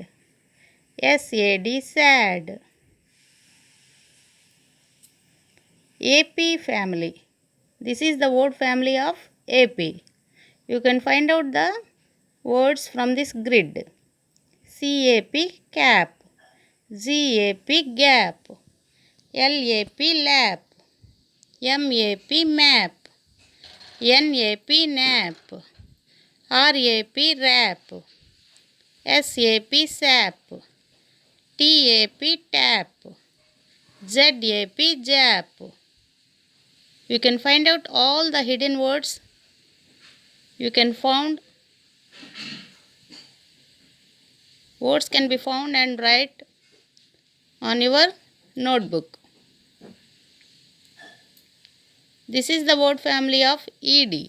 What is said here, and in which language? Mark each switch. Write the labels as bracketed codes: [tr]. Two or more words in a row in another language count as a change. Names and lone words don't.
[en] SAD, sad. AP family. This is the word family of AP. You can find out the words from this grid. CAP, cap. GAP, gap. LAP, lap. MAP, map. NAP, nap. RAP, rap. SAP, sap. TAP, tap. ZAP, jap. You can find out all the hidden words. You can found words can be found and write on your notebook. This is the word family of ED.